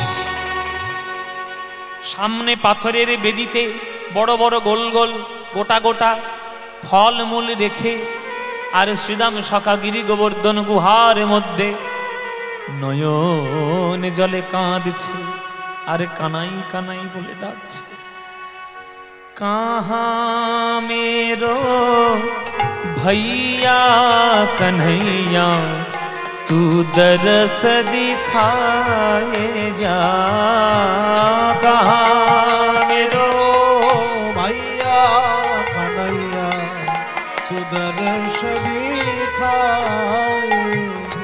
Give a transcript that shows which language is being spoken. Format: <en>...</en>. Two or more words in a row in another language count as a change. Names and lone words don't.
<bn>সামনে পাথরের বেদিতে বড় বড় গোল গোল গোটা গোটা ফলমূল রেখে, আর শ্রীদাম সখা গিরি গোবর্ধন গুহার মধ্যে নয়ন জলে কাঁদছে আর কানাই কানাই বলে ডাকছে।</bn> <hi>कहाँ मेरो भैया कन्हैया, तू दरस दिखाए जा। कहाँ मेरो भैया कन्हैया, तू दरस दिखाए जा।</hi>